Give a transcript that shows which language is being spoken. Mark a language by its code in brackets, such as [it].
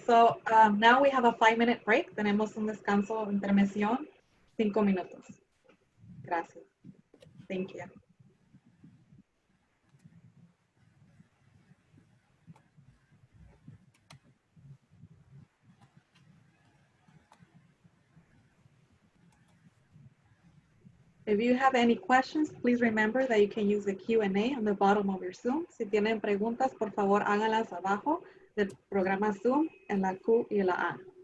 [en] So now we have a 5-minute break. [es] Tenemos un descanso, intermisión, 5 minutos. Gracias. [en] Thank you. If you have any questions, please remember that you can use the Q&A on the bottom of your Zoom. [es] Si tienen preguntas, por favor, háganlas abajo del programa Zoom en la Q y la A.